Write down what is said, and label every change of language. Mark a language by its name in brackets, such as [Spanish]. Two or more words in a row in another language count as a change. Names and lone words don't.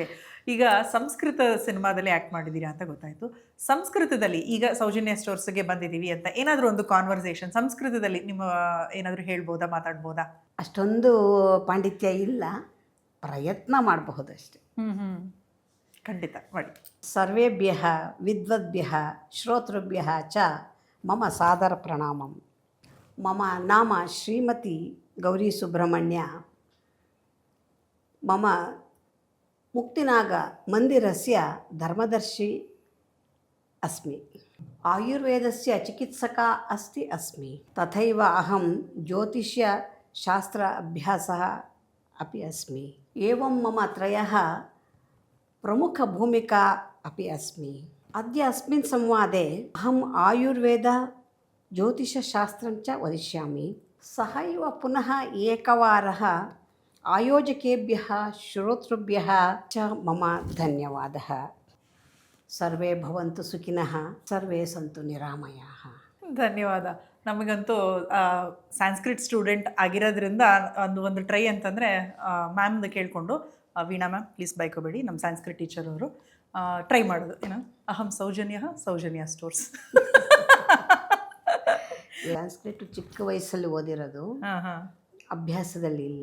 [Kannada] ಈಗ ಸಂಸ್ಕೃತ ಸಿನಿಮಾದಲ್ಲಿ ಆ್ಯಕ್ಟ್ ಮಾಡಿದ್ದೀರಾ ಅಂತ ಗೊತ್ತಾಯಿತು. ಸಂಸ್ಕೃತದಲ್ಲಿ ಈಗ ಸೌಜನ್ಯ ಸ್ಟೋರ್ಸ್ಗೆ ಬಂದಿದ್ದೀವಿ ಅಂತ ಏನಾದರೂ ಒಂದು ಕಾನ್ವರ್ಸೇಷನ್ ಸಂಸ್ಕೃತದಲ್ಲಿ ನಿಮ್ಮ ಏನಾದರೂ ಹೇಳ್ಬೋದಾ, ಮಾತಾಡ್ಬೋದಾ? ಅಷ್ಟೊಂದು ಪಾಂಡಿತ್ಯ ಇಲ್ಲ, ಪ್ರಯತ್ನ ಮಾಡಬಹುದು ಅಷ್ಟೆ. ಖಂಡಿತ ಮಾಡಿ. [Sanskrit] ಸರ್ವೇಭ್ಯಃ ವಿದ್ವದ್ಭ್ಯಃ ಶ್ರೋತೃಭ್ಯಃ ಚ ಮಮ ಸಾದರ ಪ್ರಣಾಮಂ. ಮಮ ನಾಮ ಶ್ರೀಮತಿ ಗೌರಿ ಸುಬ್ರಹ್ಮಣ್ಯ. ಮಮ ಮುಕ್ತಿನಾಗ ಮಂದಿರಸ್ಯ ಧರ್ಮದರ್ಶಿ अस्मि. आयुर्वेदस्य चिकित्सका अस्मि. तथैव अहं ज्योतिष्यशास्त्र अभ्यासः अपि अस्मि. एवं मम त्रयः प्रमुखभूमिका अपि अस्मि. अद्य अस्मिन् संवादे अहम् आयुर्वेद ज्योतिषशास्त्रं च वदिष्यामि. सहैव पुनः एकवारः आयोजकेभ्यः श्रोतृभ्यः च मम धन्यवादः. ಸರ್ವೇ ಭವಂತು ಸುಖಿನಃ, ಸರ್ವೇ ಸಂತು ನಿರಾಮಯಾಃ. [Kannada] ಧನ್ಯವಾದ. ನಮಗಂತೂ [English] Sanskrit student [Kannada] ಆಗಿರೋದ್ರಿಂದ ಒಂದು ಟ್ರೈ ಅಂತಂದರೆ ಮ್ಯಾಮ್ದು ಕೇಳಿಕೊಂಡು, ವೀಣಾ [English] ma'am please [Kannada] ಬೈಕೋಬೇಡಿ, ನಮ್ಮ [English] Sanskrit teacher [Kannada] ಅವರು ಟ್ರೈ ಮಾಡೋದು ಏನು, ಅಹಂ ಸೌಜನ್ಯ ಸ್ಟೋರ್ಸ್. ಸಂಸ್ಕೃತ್ ಚಿಕ್ಕ ವಯಸ್ಸಲ್ಲಿ ಓದಿರೋದು, ಅಭ್ಯಾಸದಲ್ಲಿ ಇಲ್ಲ.